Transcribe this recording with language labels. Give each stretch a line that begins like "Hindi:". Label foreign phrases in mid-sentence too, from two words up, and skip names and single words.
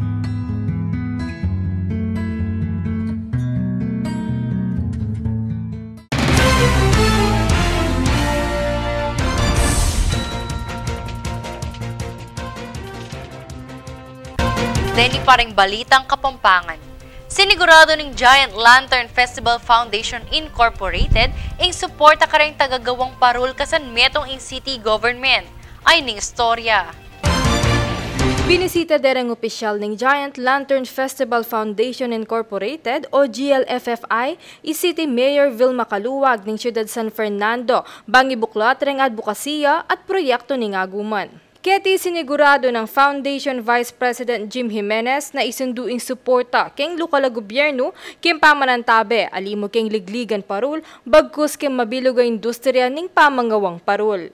Pampanga: Deni paring balitang Kapampangan. Sinigurado ng Giant Lantern Festival Foundation Incorporated ang suporta kareng tagagawang parul kasan metong in city government. Ay ning istorya. Binisita dereng opisyal ng Giant Lantern Festival Foundation Incorporated o GLFFI, City Mayor Vilma Caluwag ng Siyudad San Fernando, bangibuklat reng advokasya at proyekto ning aguman. Keti sinigurado ng Foundation Vice President Jim Jimenez na isunduing suporta keng lokal na gobyerno king pamanantabe alimo keng ligligan parul bagkus king mabiluga industriya ning pamangawang parul.